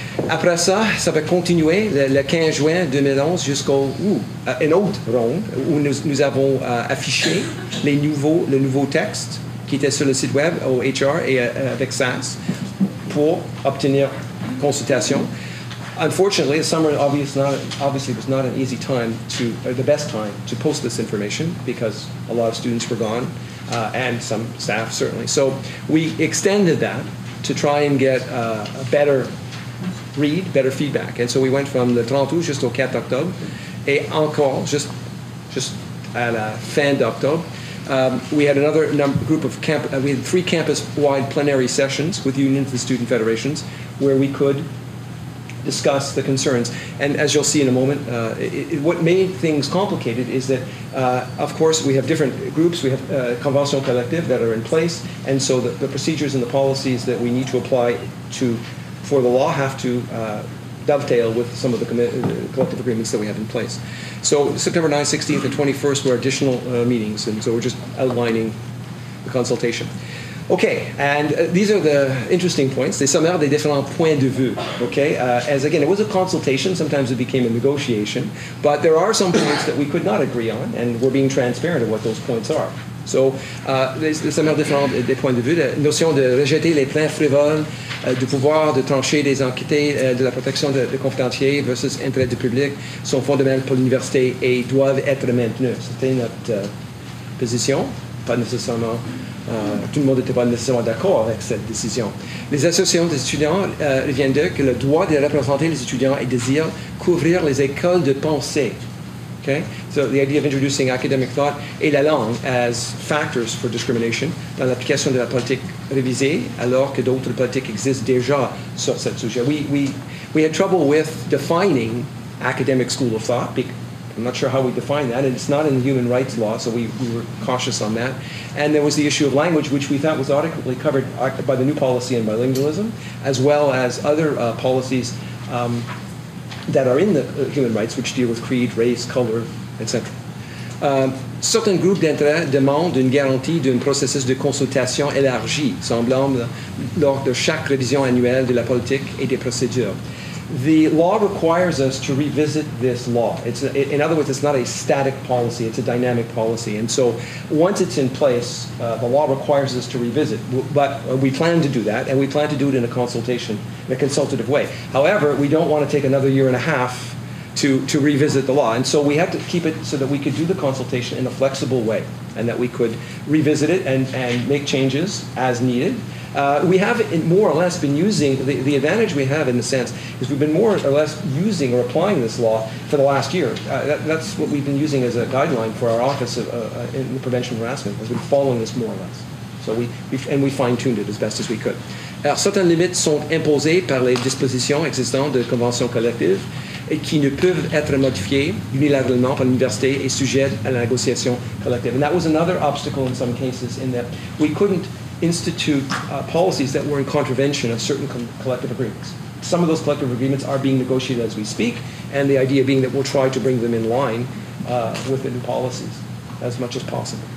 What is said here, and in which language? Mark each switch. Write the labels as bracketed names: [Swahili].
[French] Après ça, ça va continuer le 15 juin 2011 jusqu'au une autre ronde où nous avons affiché le nouveau texte qui était sur le site web au HR et avec SAS pour obtenir consultation. [English] Unfortunately, the summer obviously was not an easy time the best time to post this information because a lot of students were gone and some staff certainly. So we extended that to try and get a better feedback. And so we went from [French] le 30 août jusqu'au 4 octobre et encore just à la fin d'octobre. [English] We had another group of we had 3 campus-wide plenary sessions with unions and student federations where we could discuss the concerns. And as you'll see in a moment, what made things complicated is that, of course, we have different groups. We have convention collective that are in place, and so the procedures and the policies that we need to apply for the law have to dovetail with some of the collective agreements that we have in place. So September 9th, 16th, and 21st were additional meetings, and so we're just outlining the consultation. Okay, and these are the interesting points. [French] They sommaire des différents points de vue. [English] Okay, as again, it was a consultation. Sometimes it became a negotiation, but there are some points that we could not agree on, and we're being transparent of what those points are. [French] So, les sommaires différents des points de vue, la notion de rejeter les plaintes frivoles, du pouvoir de trancher des enquêtés, de la protection de confidentialité versus intérêt du public sont fondamentales pour l'université et doivent être maintenues. C'était notre position, pas nécessairement Tout le monde n'était pas nécessairement d'accord avec cette décision. Les associations d'étudiants viennent dire que le droit de représenter les étudiants et désirent couvrir les écoles de pensée. Okay? [English] So the idea of introducing academic thought [French] et la langue [English] as factors for discrimination [French] dans l'application de la politique révisée, alors que d'autres politiques existent déjà sur ce sujet. [English] We had trouble with defining academic school of thought. I'm not sure how we define that, and it's not in the human rights law, so we were cautious on that. And there was the issue of language, which we thought was adequately covered by the new policy on bilingualism, as well as other policies that are in the human rights, which deal with creed, race, color, etc. [French] Certains groupes d'intérêt demandent une garantie d'un processus de consultation élargi, semblable lors de chaque révision annuelle de la politique et des procédures. [English] The law requires us to revisit this law. In other words, it's not a static policy, it's a dynamic policy. And so once it's in place, the law requires us to revisit. But we plan to do that, and we plan to do it in a consultative way. However, we don't want to take another year and a half to revisit the law. And so we have to keep it so that we could do the consultation in a flexible way, and that we could revisit it and make changes as needed. We have more or less been using, the advantage we have in the sense is we've been more or less using or applying this law for the last year. That's what we've been using as a guideline for our office in the prevention of harassment. We've been following this more or less. So we fine-tuned it as best as we could. [French] Alors, certaines limites sont imposées par les dispositions existantes de conventions collectives et qui ne peuvent être modifiées unilatéralement par l'université et sujettes à la négociation collective. [English] And that was another obstacle in some cases in that we couldn't institute policies that were in contravention of certain collective agreements. Some of those collective agreements are being negotiated as we speak, and the idea being that we'll try to bring them in line with the new policies as much as possible.